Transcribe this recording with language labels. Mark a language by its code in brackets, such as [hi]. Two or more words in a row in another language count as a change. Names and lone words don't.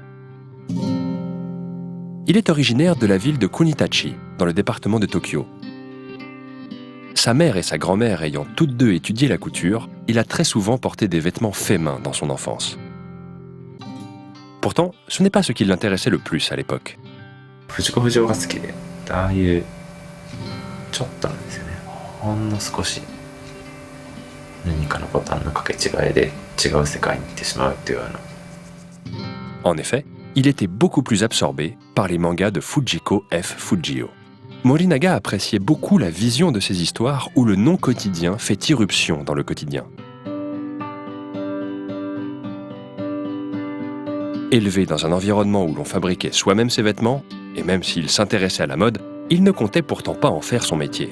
[fr] Il est originaire de la ville de Kunitachi, dans le département de Tokyo. Sa mère et sa grand-mère ayant toutes deux étudié la couture, il a très souvent porté des vêtements faits main dans son enfance. Pourtant, ce n'est pas ce qui l'intéressait le plus à l'époque. [ja] 藤子不二雄が好きで、ああいうちょっとなんですよね。ほんの少し何かのボタンの掛け違いで違う世界に行ってしまうっていう [fr] En effet, il était beaucoup plus absorbé par les mangas de Fujiko F. Fujio. Morinaga appréciait beaucoup la vision de ces histoires où le non-quotidien fait irruption dans le quotidien. Élevé dans un environnement où l'on fabriquait soi-même ses vêtements, et même s'il s'intéressait à la mode, il ne comptait pourtant pas en faire son métier.